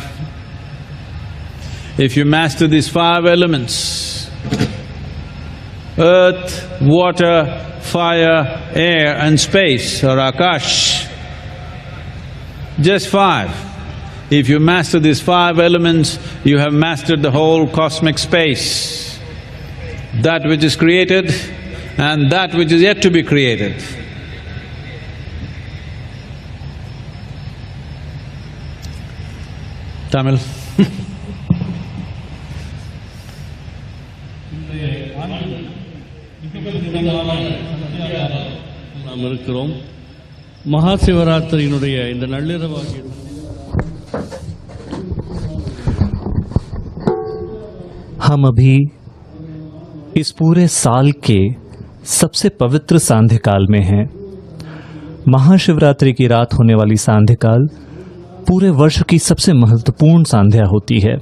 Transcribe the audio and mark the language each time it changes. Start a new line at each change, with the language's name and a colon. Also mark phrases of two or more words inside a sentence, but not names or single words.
English: If you master these 5 elements, earth, water, fire, air and space or Akash, just 5. If you master these 5 elements, you have mastered the whole cosmic space, that which is created and that which is yet to be created. Tamil.
Tamil: நாம் இருக்கிறோம். மகா சிவராத்திரியினுடைய இந்த நள்ளிரவாகிய
Hindi: हम अभी इस पूरे साल के सबसे पवित्र सांध्य काल में हैं। महाशिवरात्रि की रात होने वाली सांध्य काल पूरे वर्ष की सबसे महत्वपूर्ण सांध्या होती है।